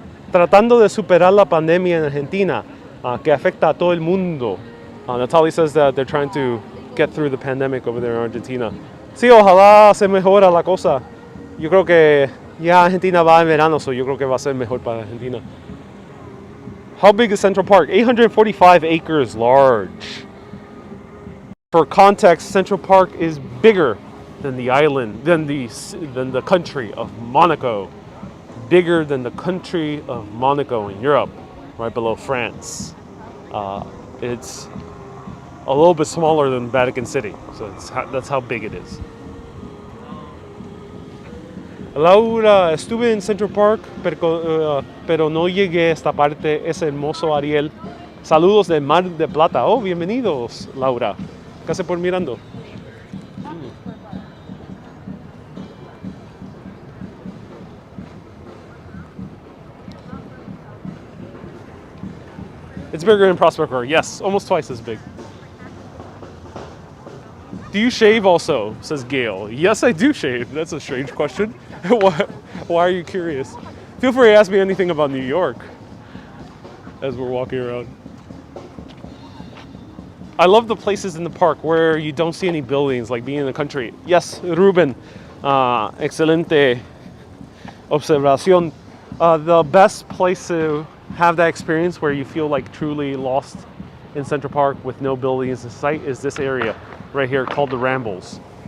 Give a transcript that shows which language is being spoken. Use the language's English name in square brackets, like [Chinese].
[Spanish] Tratando de superar la pandemia en Argentina, que afecta a todo el mundo. [English] Natalie says that they're trying to get through the pandemic over there in Argentina. [Spanish] Sí, ojalá se mejora la cosa. Yo creo que ya Argentina va en verano, so yo creo que va a ser mejor para Argentina. [English] How big is Central Park? 845 acres large. For context, Central Park is bigger than the island, than the country of Monaco. Bigger than the country of Monaco in Europe, right below France. It's a little bit smaller than Vatican City, so that's how big it is. [Spanish] Laura, estuve en Central Park, pero no llegué a esta parte. Es hermoso, Ariel. Saludos del Mar de Plata. Oh, bienvenidos, Laura. ¿Qué hace por mirando? [English] It's bigger in Prospect Park. Yes, almost twice as big. Do you shave also? Says Gail. Yes, I do shave. That's a strange question. Why are you curious? Feel free to ask me anything about New York as we're walking around. I love the places in the park where you don't see any buildings, like being in the country. Yes, Ruben. [Spanish] Excelente observación. [English] The best place to have that experience where you feel like truly lost in Central Park with no buildings in sight is this area right here called the Rambles.